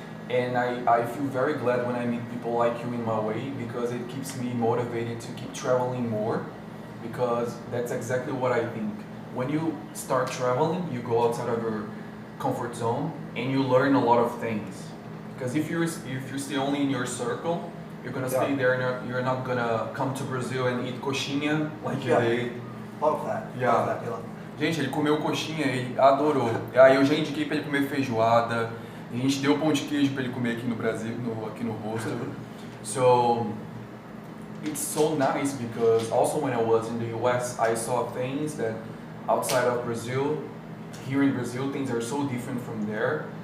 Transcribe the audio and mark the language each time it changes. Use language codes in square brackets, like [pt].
[en] And I feel very glad when I meet people like you in my way, because it keeps me motivated to keep traveling more, because that's exactly what I think. When you start traveling, you go outside of your comfort zone and you learn a lot of things. Because if you stay only in your circle, you're gonna stay there and you're not gonna come to Brazil and eat coxinha like you did. Love that. Yeah. Love that, Dylan. [pt] Gente, ele comeu coxinha, ele adorou. Aí eu já indiquei pra ele comer feijoada. A gente deu pão de queijo pra ele comer aqui no Brasil, aqui no hostel. [en] So it's so nice, because also when I was in the US, I saw things that outside of Brazil, here in Brazil, things are so different from there.